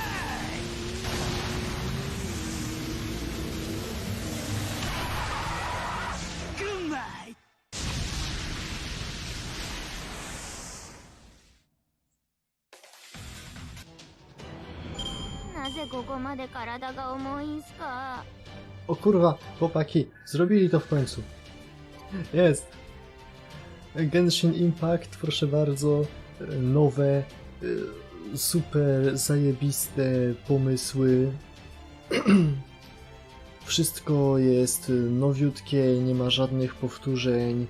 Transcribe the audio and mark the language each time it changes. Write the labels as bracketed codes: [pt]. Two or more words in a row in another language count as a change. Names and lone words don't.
[ja] グッナイ。なぜここまで体が重いんすか。 [pl] O kurwa, chłopaki, zrobili to w końcu. Jest! Genshin Impact, proszę bardzo, nowe, super zajebiste pomysły. Wszystko jest nowiutkie, nie ma żadnych powtórzeń.